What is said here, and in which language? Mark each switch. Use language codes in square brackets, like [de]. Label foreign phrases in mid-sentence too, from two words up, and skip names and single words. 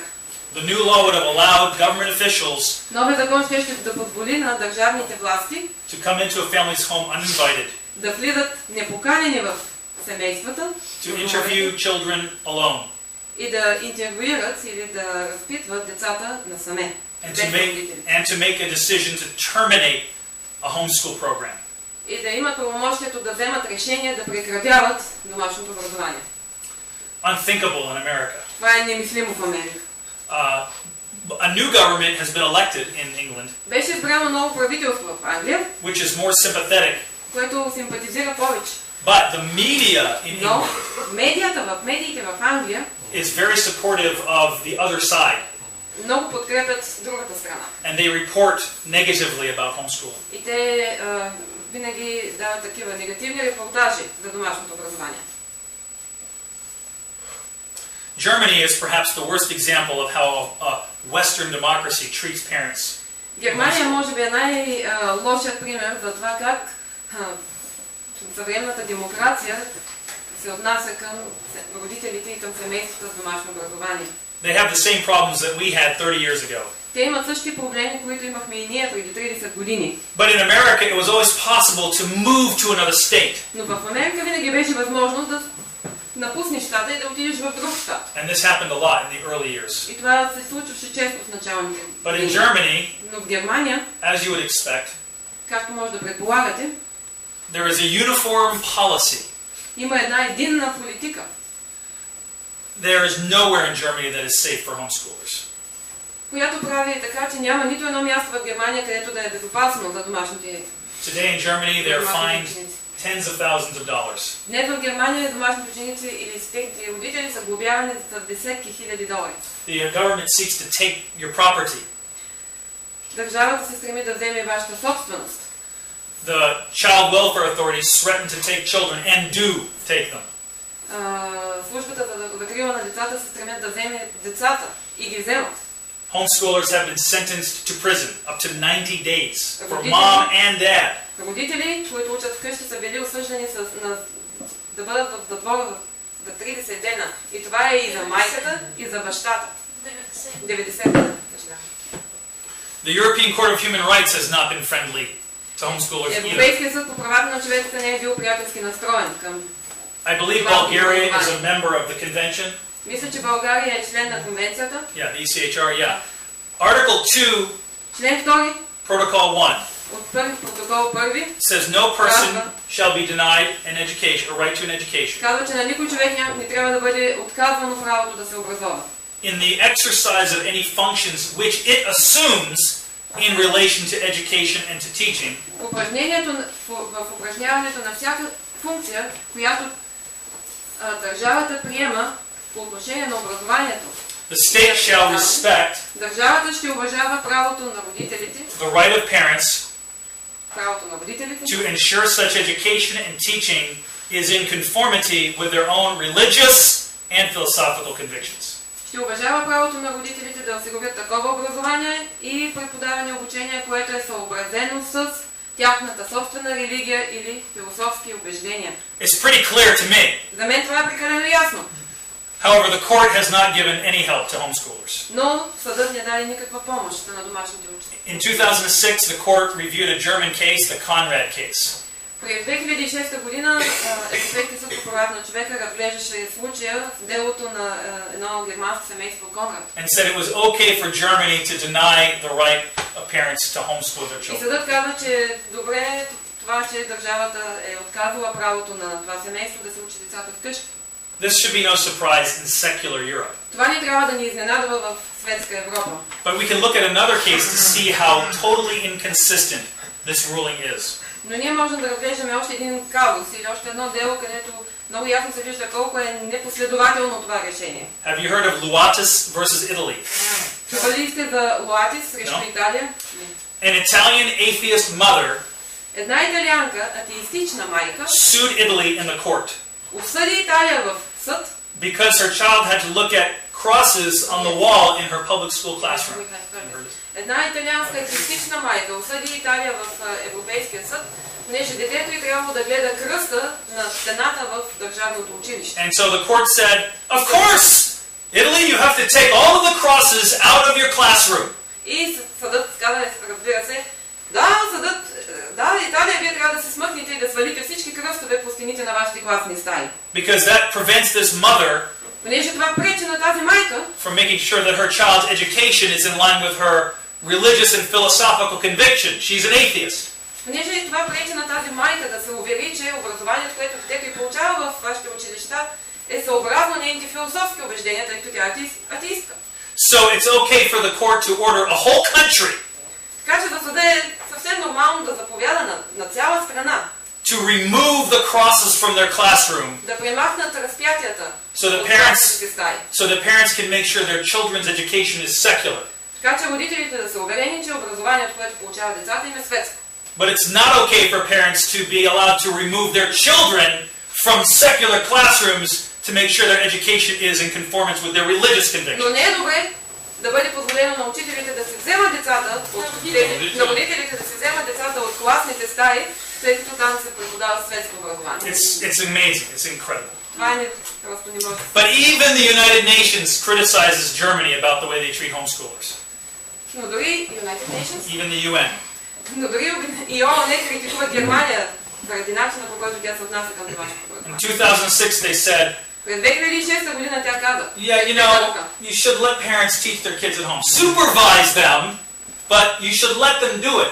[en] The new law would have allowed government officials [bg] Новият закон ще да позволи на държавните власти [en] to come into a family's home uninvited, [bg] да влизат непоканени в семействата [en] to interview children alone, [bg] и да интервюират или да разпитват децата насаме. [en] and to make a decision to terminate a homeschool program. [bg] И да имат правомощието да вземат решение да прекратяват домашното образование. [en] Unthinkable in America. [bg] Това е немислимо в Америка. [en] A new government has been elected in England, [bg] Беше избрано ново правителство в Англия, [en] which is more sympathetic. [bg] което симпатизира повече. [en] But the media in [bg] Но England медиите в Англия [en] is very supportive of the other side, [bg] много подкрепят другата страна. [en] and they report negatively about homeschooling. [bg] И те винаги дават такива негативни репортажи за домашното образование. [en] Germany is perhaps the worst example of how a Western democracy treats parents. [bg] Германия може би е най-лошият пример за това как съвременната демокрация се отнася към родителите и към семействата с домашно образование. [en] They have the same problems that we had 30 years ago. [bg] Те имат същите проблеми, които имахме и ние преди 30 години. [en] But in America, it was always possible to move to another state. [bg] Но в Америка винаги беше възможно да напуснеш щата и да отидеш в друг щат. [en] And this happened a lot in the early years. [bg] И това се случваше често в началните [en] But in [bg] години. Germany, Но в Германия, [en] as you would expect, [bg] както може да предполагате, [en] there is a uniform policy. [bg] има една единна политика. [en] There is nowhere in Germany that is safe for homeschoolers. [bg] Която прави така, че няма нито едно място в Германия, където да е безопасно за домашните. [en] Today in Germany, they are fined tens of thousands of dollars. [bg] Днес в Германия домашните ученици или техните родители са глобявани за десетки хиляди долари. [en] The government seeks to take your property. [bg] Държавата се стреми да вземе вашата собственост. [en] The child welfare authorities threaten to take children and do take them. [bg] Службата за закрила на децата се стремят да вземе децата и ги вземат. [en] Homeschoolers have been sentenced to prison up to 90 days for mom and dad. [bg] Родители, които учат вкъщи, са били осъждани да бъдат в затвора за 30 дена. И това е и за майката, и за бащата. 90 дена. [en] The European Court of Human Rights has not been friendly to homeschoolers either. [bg] Европейският съд по правата на човека не е бил приятелски настроен към. [en] I believe Bulgaria is a member of the convention. [bg] Мисля, че България е член на конвенцията. [en] Yeah, the ECHR, yeah. Article 2, [bg] Член 2 [en] Protocol 1 [bg] от протокол 1 [en] says no person shall be denied an education, a right to an education. [bg] казва, че на никой човек не трябва да бъде отказвано правото да се образова. [en] In the exercise of any functions which it assumes in relation to education and to teaching. [bg] В упражняването на всяка функция, която държавата приема по отношение на образованието. [en] The state shall respect [bg] Държавата ще уважава правото на родителите, [en] the right of parents [bg] правото на родителите, [en] to ensure such education and teaching is in conformity with their own religious and philosophical convictions. [bg] ще уважава правото на родителите да осигурят такова образование и преподаване и обучение, което е съобразено с тяхната собствена религия или философски убеждения. [en] It's pretty clear to me. [bg] За мен това е прекалено ясно. [en] However, the court has not given any help to homeschoolers. [bg] Но съдът не даде никаква помощ на домашните учители. [en] In 2006, the court reviewed a German case, the Conrad case. [bg] През 2006 година Европейският съд по правата на човека разглеждаше случая с делото на едно германско семейство Конрад. [en] And said it was okay for Germany to deny the right of parents to homeschool their [bg] И [en] children. [bg] съдът каза, че добре това, че държавата е отказала правото на това семейство да се учи децата вкъщи. [en] This should be no surprise in secular Europe. [bg] Това не трябва да ни изненадва в светска Европа. [en] But we can look at another case to see how totally inconsistent this ruling is. [bg] Но ние можем да разглеждаме още един казус или още едно дело, където много ясно се вижда колко е непоследователно това решение. [en] Have you heard of Luatis versus Italy? [bg] Чували ли сте за Луатис срещу Италия? [en] An Italian atheist mother [bg] Една италианка, атеистична майка, [en] sued Italy in the court [bg] осъди Италия в съд, [en] because her child had to look at crosses on the wall in her public school classroom. [bg] Една италианска атеистична майка осъди Италия в Европейския съд, понеже детето й трябвало да гледа кръста на стената в държавното училище. [en] And so the court said, of course, Italy, you have to take all of the crosses out of your classroom. [bg] И съдът каза, разбира се, Италия, вие трябва да се смъкнете и да свалите всички кръстове по стените на вашите класни стаи. [en] Because that prevents this mother [bg] Понеже това пречи на тази майка [en] from making sure that her child's education is in line with her religious and philosophical conviction. She's an atheist. [bg] Понеже това пречи на тази майка да се увери, че образованието, което детето й получава в вашите училища, е съобразно нейните философски убеждения, тъй като тя е атеистка. [en] So it's okay for the court to order a whole country [bg] Така че за съда е съвсем нормално да заповяда на цяла страна [en] to remove the crosses from their classroom [bg] да премахнат разпятията so от класните стаи. [en] the parents can make sure their children's education is secular. [bg] Така че родителите да са уверени, че образованието, което получават децата им е светско. [en] But it's not okay for parents to be allowed to remove their children from secular classrooms to make sure their education is in conformance with their religious [bg] Но [en] conviction. [bg] не е добре да бъде позволено на учителите да се вземат децата на родителите да се вземат децата от класните стаи, тъй като там се преподава светско образование. [en] It's amazing. It's incredible. [bg] Това е просто не може. [en] But even the United Nations criticizes Germany about the way they treat homeschoolers. [bg] Но дори [en] United Nations, Even the UN. [bg] но дори и ООН критикува Германия заради начина, по който тя се отнася към домашното In образование. [en] 2006 they said, [bg] През 2006 година тя каза, [en] yeah, you know, you should let parents teach their kids at home. Supervise them, but you should let them do it.